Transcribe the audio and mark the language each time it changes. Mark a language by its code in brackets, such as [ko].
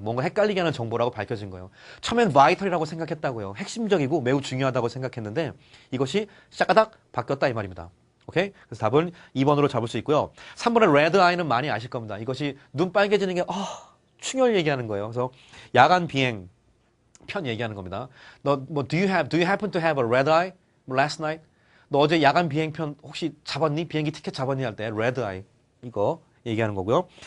[ko] 뭔가 헷갈리게 하는 정보라고 밝혀진 거예요. 처음엔 vital이라고 생각했다고요. 핵심적이고 매우 중요하다고 생각했는데 이것이 샤까닥 바뀌었다 이 말입니다. 오케이? 그래서 답은 2번으로 잡을 수 있고요. 3번의 red eye는 많이 아실 겁니다. 이것이 눈 빨개지는 게 충혈 얘기하는 거예요. 그래서 야간 비행 편 얘기하는 겁니다. 너 뭐 [en] do you happen to have a red eye last night? [ko] 너 어제 야간 비행편 혹시 잡았니? 비행기 티켓 잡았니? 할 때 red eye 이거 얘기하는 거고요.